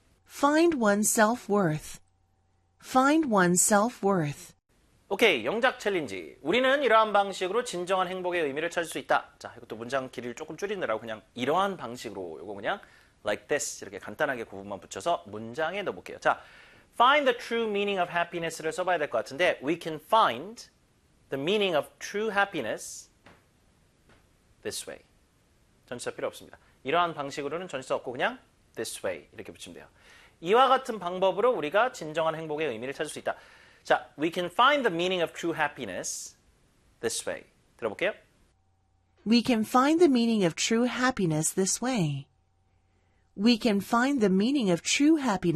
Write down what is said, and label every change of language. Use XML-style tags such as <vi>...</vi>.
<en>find one's self-worth. find one's self-worth.</en> <ko>오케이, 영작 챌린지. 우리는 이러한 방식으로 진정한 행복의 의미를 찾을 수 있다. 자, 이것도 문장 길이를 조금 줄이느라고 그냥 이러한 방식으로 이거 그냥</ko> <en>like this</en> <ko>이렇게 간단하게 구분만 붙여서 문장에 넣어볼게요. 자,</ko> <en>find the true meaning of happiness</en> <ko>를 써봐야 될 것 같은데</ko> <en>we can find the meaning of true happiness this way.</en> <ko>전치사 필요 없습니다. 이러한 방식으로는 전치사 없고 그냥</ko> <en>this way</en> <ko>이렇게 붙이면 돼요. 이와 같은 방법으로 우리가 진정한 행복의 의미를 찾을 수 있다.</ko> <en>자, we can find the meaning of true happiness this way.</en> <ko>들어볼게요.</ko> <en>We can find the meaning of true happiness this way. We can find the meaning of true happiness</en>